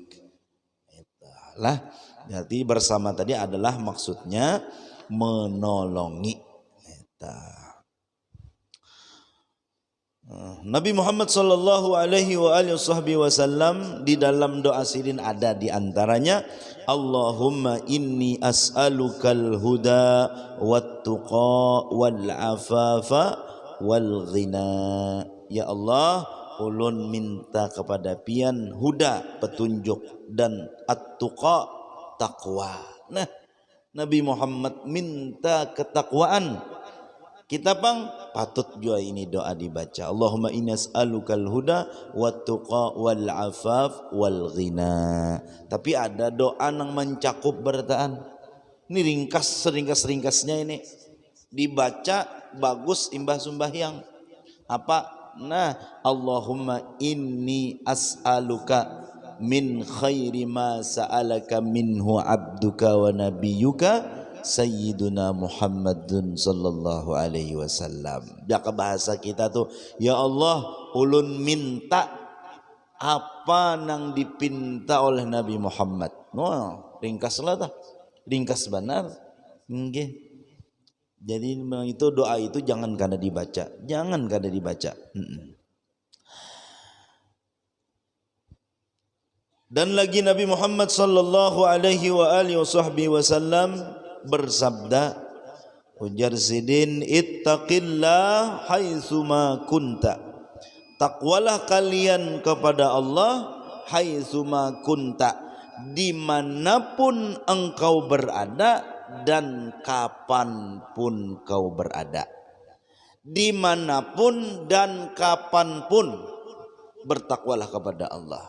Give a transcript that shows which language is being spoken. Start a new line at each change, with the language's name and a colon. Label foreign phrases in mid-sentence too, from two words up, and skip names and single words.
Indonesian: Itulah, jadi bersama tadi adalah maksudnya menolongi. Nabi Muhammad
Arabic: صلى الله عليه وسلم
Indonesian: di dalam doa sirin ada di antaranya,
Arabic: اللهم إني أسألك الهدى والتقى والعفاف والغنى. يا الله,
Banjar: ulun minta kepada pian huda, petunjuk, dan at-tuqa, takwa.
Indonesian: Nah, Nabi Muhammad minta ketakwaan.
Banjar: Kita bang patut juga ini doa dibaca.
Arabic: اللهم إنا أسألك الهدى والتقى والعفاف والغنى.
Banjar: Tapi ada doa yang mencakup bertaan. Ini ringkasnya ini dibaca bagus imbah sembahyang. Apa? Nah,
Arabic: اللهم إني أسألك من خير ما سألك منه عبدك ونبيك سيدنا محمد صلى الله عليه وسلم.
Banjar: Jaka bahasa kita tuh,
Arabic: يا الله,
Banjar: ulun minta apa nang dipinta oleh Nabi Muhammad. Ringkas lah dah, ringkas benar. Nggih. Jadi itu doa itu jangan kada dibaca, Dan lagi Nabi Muhammad
Arabic: صلى الله عليه وسلم
Banjar: bersabda, ujar sidin,
Arabic: اتق الله حيثما كنت.
Indonesian: Takwalah kalian kepada Allah
Arabic: حيثما كنت,
Indonesian: dimanapun engkau berada dan kapanpun kau berada. Dimanapun dan kapanpun bertakwalah kepada Allah.